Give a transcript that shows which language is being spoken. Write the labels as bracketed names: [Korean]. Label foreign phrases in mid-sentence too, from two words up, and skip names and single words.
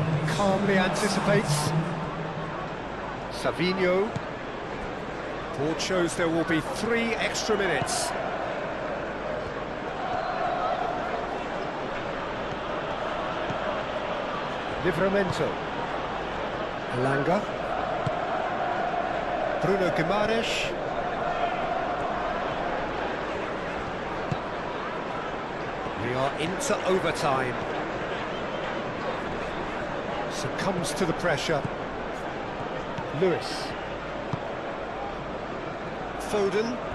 [English] calmly anticipates. Savinho. Board shows there will be 3 extra minutes. Livramento. Elanga. Bruno Guimaraes. We are into overtime. Succumbs to the pressure. Lewis. Foden.